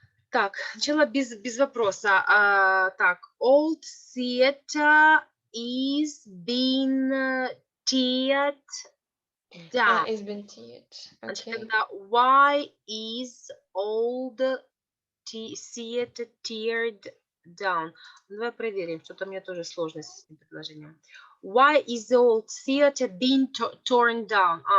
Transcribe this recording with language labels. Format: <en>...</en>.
<ru>Так, сначала без вопроса. Так,</ru> <en>old theater is being teared down. It's been teared. Okay.</en> <ru>Тогда</ru> <en>why is old theater teared down?</en> <ru>Давай проверим, что-то у меня тоже сложность с этим предложением.</ru> <en>Why is the old theater being torn down?</en>